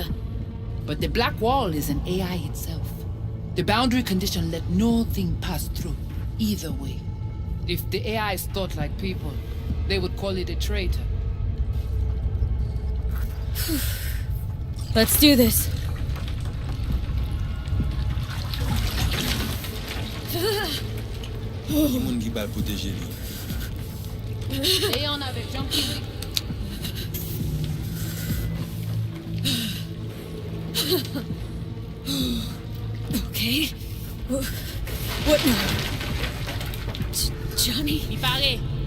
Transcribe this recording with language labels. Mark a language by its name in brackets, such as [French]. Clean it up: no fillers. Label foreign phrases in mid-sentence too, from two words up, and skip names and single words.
[English] But the Black Wall is an AI itself. The boundary condition let nothing pass through, either way. If the AIs thought like people, they would call it a traitor. Let's do this. [Haitian Creole] Ki moun ki bal proteje li. Leon avec Junkie. [English] Okay. What now? Johnny? [Haitian Creole] Mi pare.